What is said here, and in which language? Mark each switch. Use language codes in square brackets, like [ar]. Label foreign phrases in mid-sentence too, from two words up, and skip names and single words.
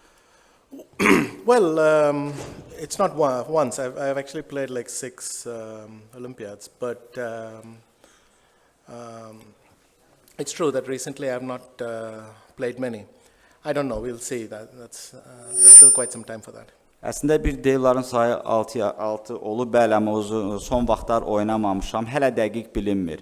[en] Well, it's not once. I've actually played like 6 Olympiads, but it's true that recently I have not played many. I don't know. We'll see. There's still quite some time for that. [az] Əslində bir deyillərin sayı 6 olub, bəli, amma son vaxtlar oynamamışam. Hələ dəqiq bilinmir.